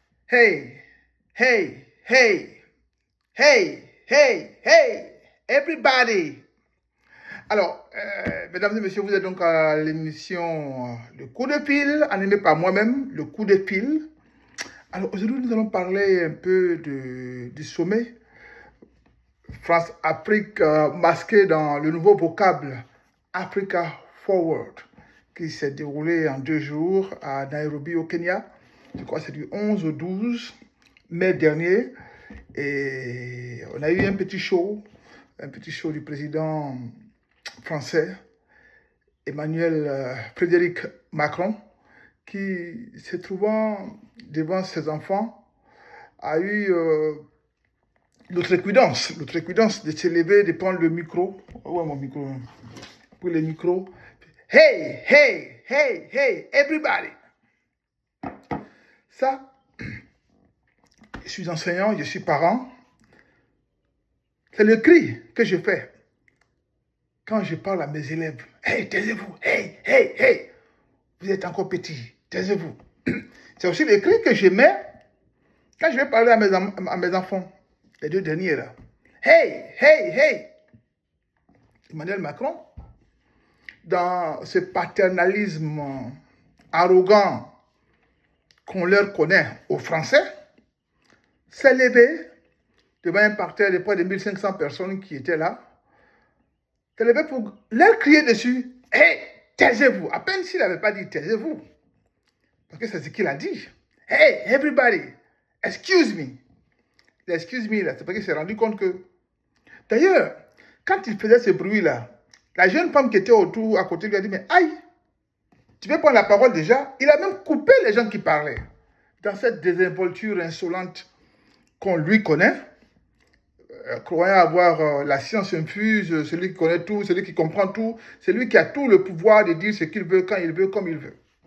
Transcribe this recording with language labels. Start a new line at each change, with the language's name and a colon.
English: Hey, hey, hey, hey, hey, hey, everybody.
French: Alors, mesdames et messieurs, vous êtes donc à l'émission Le Coup de Pile, animée par moi-même, Le Coup de Pile. Alors, aujourd'hui, nous allons parler un peu du sommet France-Afrique masqué dans le nouveau vocable Africa Forward, qui s'est déroulé en 2 jours à Nairobi, au Kenya. Je crois que c'est du 11 au 12 mai dernier. Et on a eu un petit show du président français, Emmanuel Frédéric Macron, qui, se trouvant devant ses enfants, a eu l'outrecuidance de se lever, de prendre le micro. Oh, ouais, mon micro. Pour le micro.
English: Hey, hey, hey, hey, everybody.
French: Ça, je suis enseignant, je suis parent. C'est le cri que je fais quand je parle à mes élèves. Hey, taisez-vous. Hey, hey, hey. Vous êtes encore petit. Taisez-vous. C'est aussi le cri que je mets quand je vais parler à mes enfants. Les 2 derniers là. Hey, hey, hey. Emmanuel Macron, dans ce paternalisme arrogant qu'on leur connaît aux Français, s'est levé devant un parterre de près de 1500 personnes qui étaient là, s'est levé pour leur crier dessus. Hey, taisez-vous. À peine s'il n'avait pas dit taisez-vous. Parce que c'est ce qu'il a dit.
English: Hey, everybody, excuse me. Excuse me,
French: là, c'est parce qu'il s'est rendu compte que... D'ailleurs, quand il faisait ce bruit-là, la jeune femme qui était autour, à côté, lui a dit, mais aïe, tu veux prendre la parole déjà? Il a même coupé les gens qui parlaient. Dans cette désinvolture insolente qu'on lui connaît, croyant avoir la science infuse, celui qui connaît tout, celui qui comprend tout, celui qui a tout le pouvoir de dire ce qu'il veut, quand il veut, comme il veut.